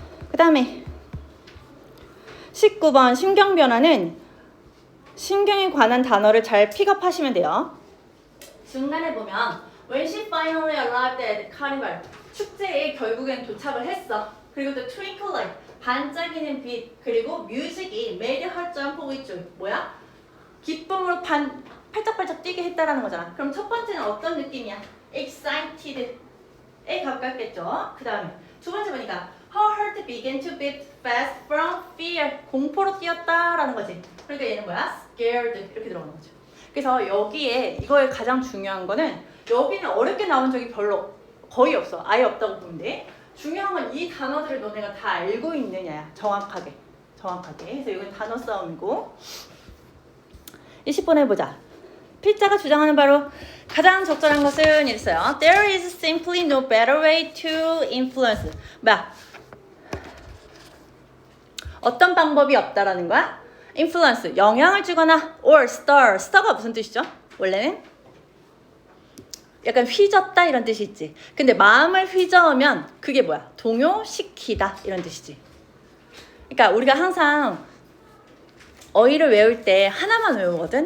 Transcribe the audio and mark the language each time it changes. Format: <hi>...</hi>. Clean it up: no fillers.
<ko>그 다음에 19번 신경변화는 신경에 관한 단어를 잘 픽업하시면 돼요. 중간에 보면 When she finally arrived at carnival, 축제에 결국엔 도착을 했어. 그리고 또 twinkle light, 반짝이는 빛, 그리고 뮤직이 made her jump with joy. 뭐야? 기쁨으로 팔짝팔짝 뛰게 했다라는 거잖아. 그럼 첫 번째는 어떤 느낌이야? excited에 가깝겠죠. 그 다음에 두 번째 보니까 her heart began to beat fast from fear, 공포로 뛰었다라는 거지. 그러니까 얘는 뭐야? scared 이렇게 들어가는 거죠. 그래서 여기에 이거의 가장 중요한 거는 여기는 어렵게 나온 적이 별로 거의 없어. 아예 없다고 보면 돼. 중요한 건 이 단어들을 너네가 다 알고 있느냐야. 정확하게. 그래서 이건 단어 싸움이고. 20번 해보자. 필자가 주장하는 바로 가장 적절한 것은 이랬어요.</ko> <en>There is simply no better way to influence.</en> <ko>뭐야? 어떤 방법이 없다라는 거야? influence, 영향을 주거나 or stir 가 무슨 뜻이죠? 원래는? 약간 휘젓다 이런 뜻이 있지. 근데 마음을 휘저으면 그게 뭐야? 동요시키다 이런 뜻이지. 그러니까 우리가 항상 어휘를 외울 때 하나만 외우거든?</ko>